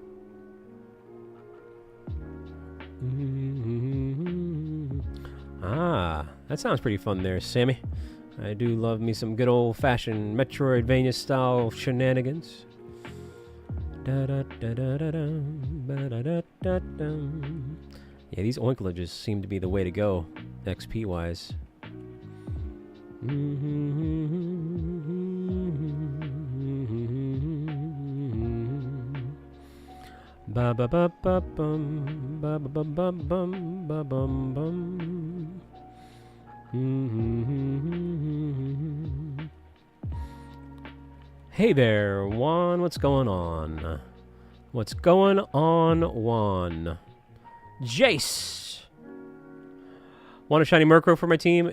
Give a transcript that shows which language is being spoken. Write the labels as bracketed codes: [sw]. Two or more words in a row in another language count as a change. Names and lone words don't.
[en] Ah, that sounds pretty fun there, Sammy. I do love me some good old-fashioned Metroidvania style shenanigans. Yeah, these Oinkalages seem to be the way to go, XP-wise. Ba ba ba ba bum, ba ba ba ba bum, ba bum bum. Hey there, Juan. What's going on? What's going on, Juan? Jace. Want a shiny Murkrow for my team?